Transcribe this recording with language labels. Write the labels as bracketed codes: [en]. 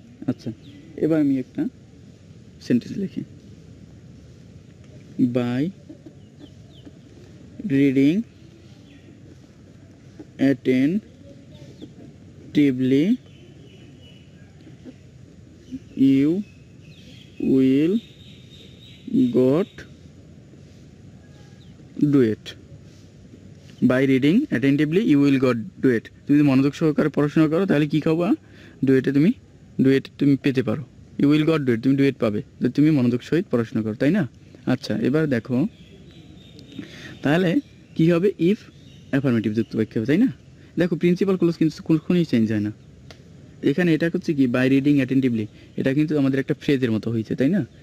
[bn] আচ্ছা, এবার আমি একটা সেন্টেন্স লিখি, [en] By reading attentively you will got do it. By reading attentively you will got do it. [bn] তুমি যদি মনোযোগ সহকারে পড়াশোনা করো তাহলে কি খাবা, ডুয়েটে তুমি পেতে পারো। [en] you will got do it, [bn] তুমি ডুয়েট পাবে যদি তুমি মনোযোগ সহিত পড়াশোনা করো, তাই না? আচ্ছা, এবার দেখো তাহলে কি হবে, ইফ অ্যাফার্মেটিভ যুক্ত বাক্য হবে, তাই না? দেখো প্রিন্সিপাল ক্লোজ কিন্তু কখনোই চেঞ্জ হয় না। এখানে এটা হচ্ছে কি, [en] by reading attentively, [bn] এটা কিন্তু আমাদের একটা ফ্রেজের মতো হয়েছে, তাই না?